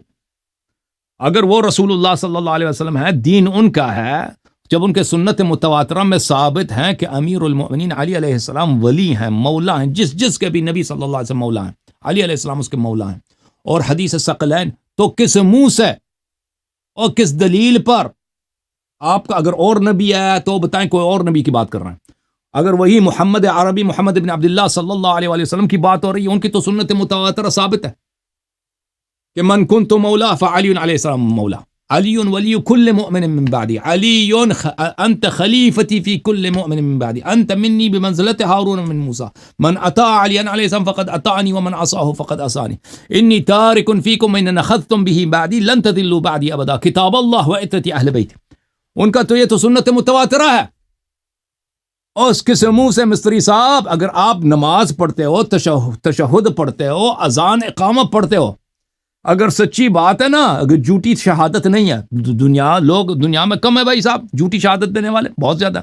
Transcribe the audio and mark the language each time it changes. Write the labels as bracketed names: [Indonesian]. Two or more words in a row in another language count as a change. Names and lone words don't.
[Urdu] اگر وہ رسول اللہ [Arabic] صلی اللہ علیہ وسلم [Urdu] ہے، دین ان کا ہے، جب ان کے سنت متواترہ میں ثابت ہیں کہ امیر المؤمنین علی [Arabic] علیہ السلام [Urdu] ولی ہیں، مولا ہیں، جس کے بھی نبی [Arabic] صلی اللہ علیہ وسلم [Urdu] مولا ہیں، علی [Arabic] علیہ السلام [Urdu] اس کے مولا ہیں، اور حدیث ثقلین، تو کس منہ سے اور کس دلیل پر آپ کا، اگر اور نبی ہے تو بتائیں کوئی اور نبی کی بات کر رہے ہیں. اگر وہی محمد عربی، محمد ابن عبداللہ [Arabic] صلی اللہ علیہ وآلہ وسلم [Urdu] کی بات ہو رہی ہے، ان کی تو سنت متواترہ ثابت ہے کہ [Arabic] من کنت مولا فعلی علیہ السلام مولا، علی ولی کل مؤمن من بعدی، علی انت خلیفتی فی کل مؤمن من بعدی، انت منی بمنزلت ہارون من موسیٰ، من اطاع علی علیہ السلام فقد اطاعنی ومن عصاه فقد عصانی، انی تارک فیکم من نخذتم به بعدی لن تضلوا بعدی ابدا، کتاب اللہ و عترتی اہل بیت. [Urdu] ان کا تو یہ تو سنت متواترہ ہے. اور اس کے منہ سے مستری صاحب، اگر آپ نماز پڑھتے ہو، تشہد پڑھتے ہو، اذان اقامہ پڑھتے ہو، اگر سچی بات ہے نا، اگر جھوٹی شہادت نہیں ہے، لوگ دنیا میں کم ہے بھائی صاحب جھوٹی شہادت دینے والے، بہت زیادہ.